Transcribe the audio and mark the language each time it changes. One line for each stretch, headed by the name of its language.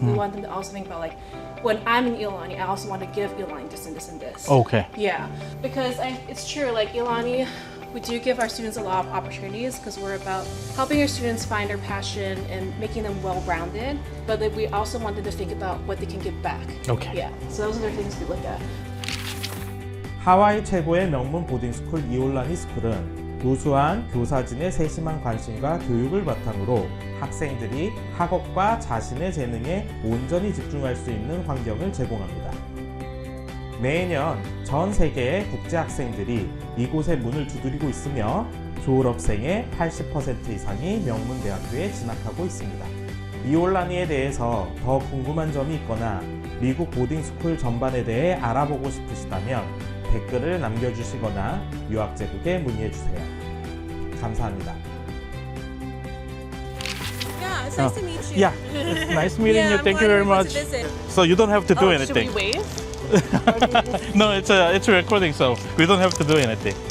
English: We want them to also think about like, when I'm in Iolani, I also want to give Iolani this and this and this. 오케이. Yeah, because it's true, like Iolani, we do give our students a lot of opportunities because we're about helping our students find their passion and making them well-rounded, but then we also want them to think about what they can give back. Okay. Yeah, so those are the things we look at.
Korean: 하와이 최고의 명문 보딩스쿨 이올라니 스쿨은 우수한 교사진의 세심한 관심과 교육을 바탕으로 학생들이 학업과 자신의 재능에 온전히 집중할 수 있는 환경을 제공합니다. 매년 전 세계의 국제 학생들이 이곳에 문을 두드리고 있으며 졸업생의 80% 이상이 명문 대학교에 진학하고 있습니다. 이올라니에 대해서 더 궁금한 점이 있거나 미국 보딩스쿨 전반에 대해 알아보고 싶으시다면 댓글을 남겨주시거나 유학제국에 문의해주세요. 감사합니다.
English: Yeah, it's nice to meet you. Yeah, it's nice meeting you. I'm Thank you very glad we much. went to visit. So you don't have to do anything. Should we wave? No, it's a recording, so we don't have to do anything.